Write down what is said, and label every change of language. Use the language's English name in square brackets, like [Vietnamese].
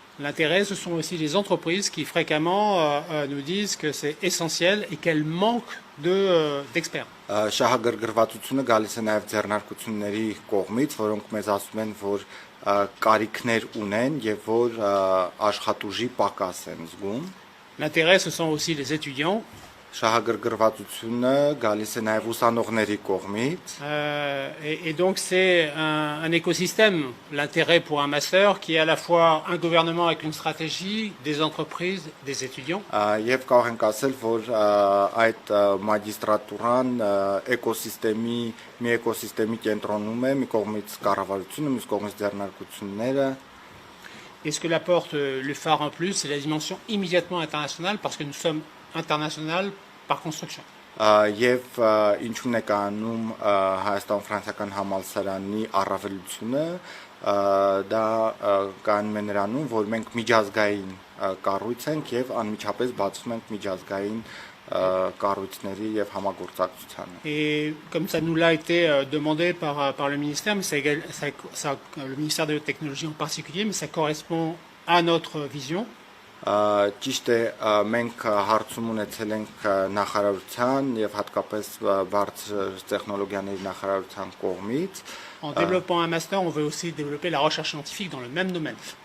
[French] L'intérêt, ce sont aussi les entreprises qui fréquemment nous disent que c'est essentiel et qu'elles manquent d'experts. [Armenian] Շահագրգռվածությունը գալիս է նաև ձեռնարկությունների կողմից, որոնք մեզ ասում են, որ կարիքներ ունեն եւ որ աշխատուժի պակաս են զգում։ [French] L'intérêt, ce sont aussi les étudiants. [Armenian] Շահագրգռվածությունը գալիս է նաև ուսանողների կողմից։ [French] Et donc c'est un écosystème, l'intérêt pour un master qui est à la fois un gouvernement avec une stratégie, des entreprises, des étudiants. [Armenian] Եվ կարող ենք ասել, որ այդ մագիստրատուրան մի էկոսիստեմի կենտրոնում է, մի կողմից կառավարությունը, մյուս կողմից ձեռնարկությունները։ [French] Et ce que l'apporte le phare en plus, c'est la dimension immédiatement internationale parce que nous sommes international par construction. [Armenian] Եվ ինչու՞ն է կանում Հայաստան-Ֆրանսիական համալսարանի առավելությունը, դա կանում է նրանում, որ մենք միջազգային կառույց ենք եւ անմիջապես բացում ենք միջազգային կառույցների եւ համագործակցությանը։ [French] Et comme ça nous l'a été demandé par le ministère, mais le ministère de la technologie en particulier, mais ça correspond à notre vision. [Armenian] Ճիշտ է, մենք հարցում ունեցել ենք նախարարության եւ հատկապես բարձր տեխնոլոգիաների նախարարության կողմից։ [French] En développant un master, on veut aussi développer la recherche scientifique dans le même domaine.